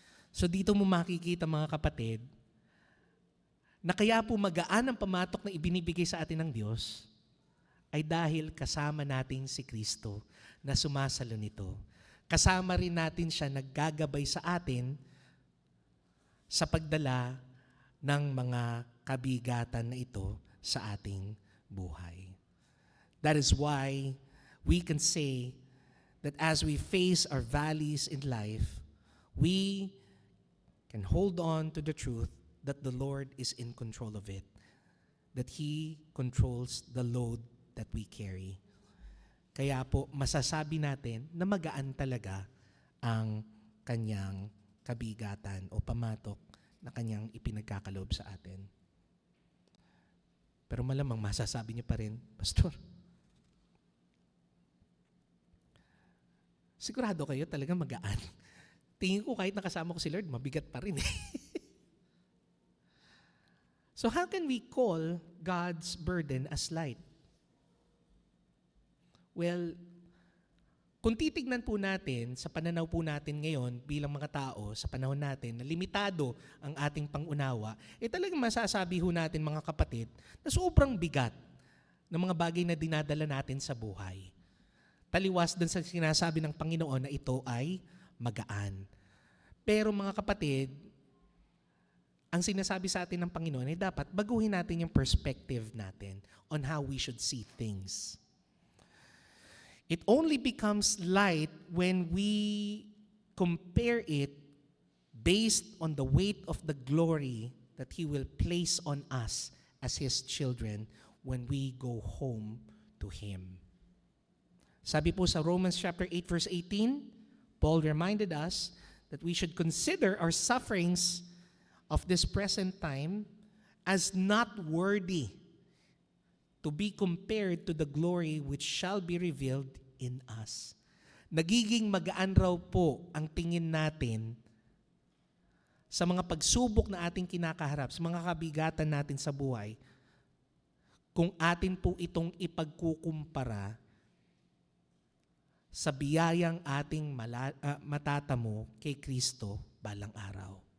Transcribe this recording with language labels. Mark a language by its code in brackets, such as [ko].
[tl] So dito mo makikita mga kapatid, na kaya po magaan ang pamatok na ibinibigay sa atin ng Diyos ay dahil kasama natin si Kristo na sumasalo nito. Kasama rin natin siya naggagabay sa atin sa pagdala ng mga kabigatan na ito sa ating buhay. [en] That is why we can say that as we face our valleys in life, we can hold on to the truth that the Lord is in control of it, that He controls the load that we carry. [tl] Kaya po, masasabi natin na magaan talaga ang kanyang kabigatan o pamatok na kanyang ipinagkakaloob sa atin. Pero malamang masasabi niyo pa rin, Pastor, sigurado kayo talaga magaan. Tingin ko kahit nakasama ko si Lord, mabigat pa rin eh. [en] So how can we call God's burden as light? [tl] Well, kung titignan po natin sa pananaw po natin ngayon bilang mga tao sa panahon natin na limitado ang ating pangunawa, talagang masasabi ho natin mga kapatid na sobrang bigat ng mga bagay na dinadala natin sa buhay. Taliwas dun sa sinasabi ng Panginoon na ito ay magaan. Pero mga kapatid, ang sinasabi sa atin ng Panginoon ay dapat baguhin natin yung perspective natin [en] on how we should see things. It only becomes light when we compare it based on the weight of the glory that He will place on us as His children when we go home to Him. [tl] Sabi po sa [en] Romans chapter 8 verse 18, Paul reminded us that we should consider our sufferings of this present time as not worthy to be compared to the glory which shall be revealed in us. [tl] Nagiging magaan raw po ang tingin natin sa mga pagsubok na ating kinakaharap, sa mga kabigatan natin sa buhay, kung atin po itong ipagkukumpara sa biyayang ating matatamo kay Kristo balang araw.